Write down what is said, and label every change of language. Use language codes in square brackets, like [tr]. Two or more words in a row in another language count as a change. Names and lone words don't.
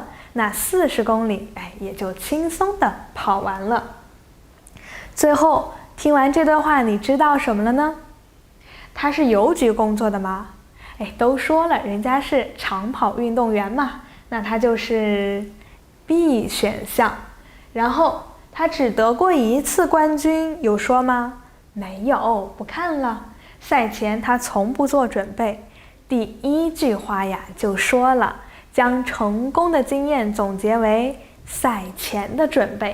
[zh] 那40公里，也就輕鬆的跑完了。最後聽完這段話，你知道什麼了呢？他是郵局工作的嗎？都說了，人家是長跑運動員嘛，那他就是 B 選項。然後他只得過1次冠軍，有說嗎？沒有，不看了。賽前他從不做準備。第一句話就說了，將成功的經驗總結為賽前的準備。